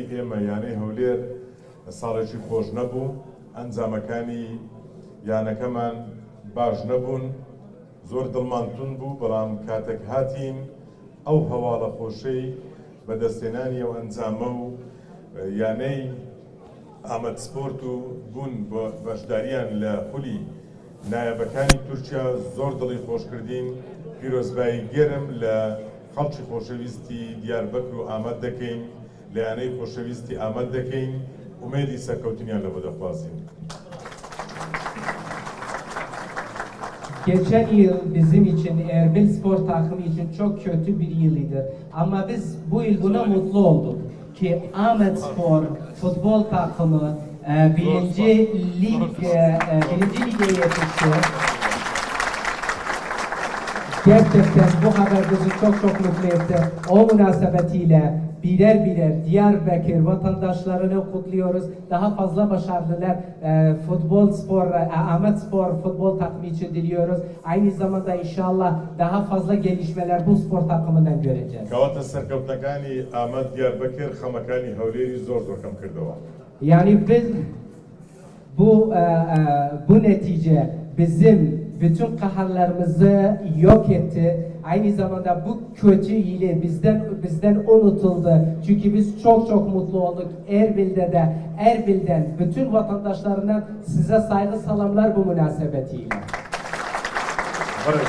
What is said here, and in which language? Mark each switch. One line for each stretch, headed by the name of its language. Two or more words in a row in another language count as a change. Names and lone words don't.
Central Kurdish: ئێمە یانەی هەولێر ساڵێکی خۆش نەبوو، ئەنجامەکانی یانەکەمان باش نەبوون، زۆر دڵمانتون بوو، بەڵام کاتێک هاتین ئەو هەواڵە خۆشەی بەدەستێنانی ئەو ئەنجامە و یانەی ئامەد سپۆرت و بوون بە بەشداریان لە خولی نایەبەکانی تورکیا زۆر دڵی خۆشکردین. پیرۆزبایی گەرم لە خەڵکی خۆشەویستی دیاربەکر و ئامەد دەکەین، لە یانەی خۆشەویستی ئامەد دەکەین، ئومێدی سەرکەوتنیان لەبۆ دەخوازین.
Turkish: Geçen yıl bizim için, Erbil Spor takımı için çok kötü bir yılıydı. Ama biz bu yıl buna mutlu olduk. Ki Ahmet Spor futbol takımı birinci lige yetişti. Gerçekten bu haber bizi çok mutlu etti. O münasebetiyle birer Diyarbakır vatandaşlarını kutluyoruz. Daha fazla başarılar Ahmet Spor futbol takımı için diliyoruz. Aynı zamanda inşallah daha fazla gelişmeler bu spor takımından göreceğiz.
Central Kurdish: کەواتە سەرکەوتنەکانی ئامەد دیاربەکر خەمەکانی هەولێری زۆر کەم کردەوە.
Turkish: Yani biz bu netice bizim bütün kaharlarımızı yok etti. Aynı zamanda bu kötü ile bizden unutuldu. Çünkü biz çok mutlu olduk. Erbil'den bütün vatandaşlarından size saygı selamlar bu münasebetiyle.